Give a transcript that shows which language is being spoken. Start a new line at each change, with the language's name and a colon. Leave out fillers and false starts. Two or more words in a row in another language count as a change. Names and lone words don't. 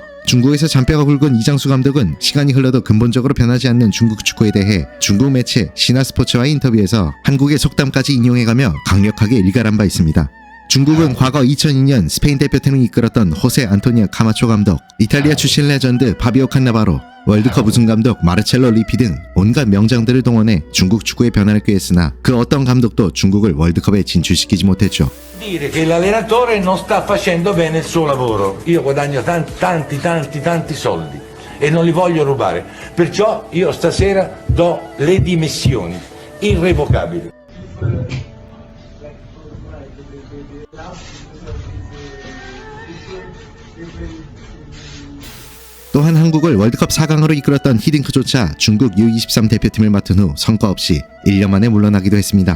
Korean: 중국에서 잔뼈가 굵은 이장수 감독은 시간이 흘러도 근본적으로 변하지 않는 중국 축구에 대해 중국 매체 신화스포츠와의 인터뷰에서 한국의 속담까지 인용해가며 강력하게 일갈한 바 있습니다. 중국은 과거 2002년 스페인 대표팀을 이끌었던 호세 안토니오 카마초 감독, 이탈리아 출신 레전드 파비오 칸나바로, 월드컵 우승 감독 마르첼로 리피 등 온갖 명장들을 동원해 중국 축구의 변화를 꾀했으나 그 어떤 감독도 중국을 월드컵에 진출시키지 못했죠.
Italian: Dire che l'allenatore non sta facendo bene il suo lavoro. Io guadagno tanti soldi e non li voglio rubare. Perciò io stasera do le dimissioni irrevocabili.
Korean: 또한 한국을 월드컵 4강으로 이끌었던 히딩크조차 중국 U23 대표팀을 맡은 후 성과 없이 1년 만에 물러나기도 했습니다.